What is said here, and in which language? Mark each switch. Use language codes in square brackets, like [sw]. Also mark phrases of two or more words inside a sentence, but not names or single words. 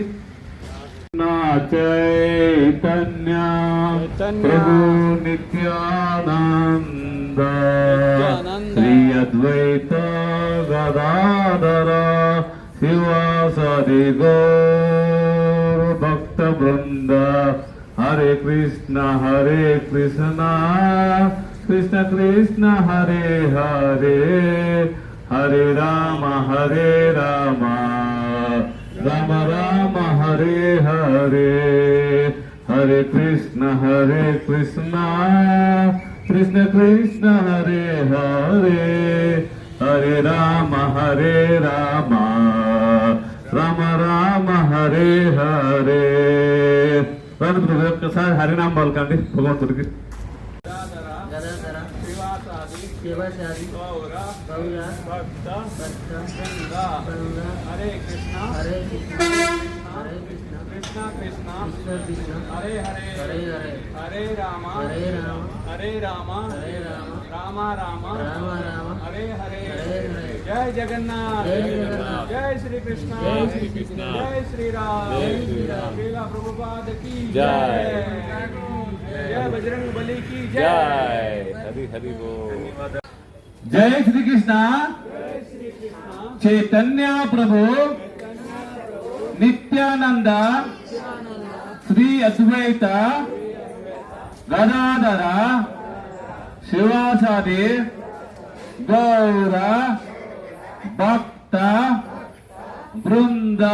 [te] నా చైతన్య ప్రభు నిత్యానంద శ్రీ అద్వైత గదాధర శివాసరి గౌర భక్త బృంద. హరే కృష్ణ కృష్ణ కృష్ణ హరే హరే హరే రామ రామ రామ హరే హరే హరే కృష్ణ కృష్ణ కృష్ణ హరే హరే హరే రామ రామ రామ హరే హరే. ఒక్కసారి హరినామ పలకండి భగవంతుడికి. గదాధర శివశాది గౌర భక్త బృంద. హరే కృష్ణ హరే కృష్ణ కృష్ణ కృష్ణ కృష్ణ హరే హరే హరే హరే హరే రామ హరే రామ హరే రామ హరే రామ రామ రామ రామ రామ హరే హరే హరే హరే. జై జగన్నాథ్ జై జగన్నాథ్. జై శ్రీ కృష్ణ జై శ్రీ కృష్ణ. జై శ్రీరామ్ జై శ్రీరామ్. శ్రీల ప్రభుపాద की జై. జై బజరంగ బలి की జై. హరి హరి బోల్. జై శ్రీకృష్ణ చైతన్య ప్రభు నిత్యానంద శ్రీ అద్వైత గదాధర శివాసాది గౌర భక్త బృంద.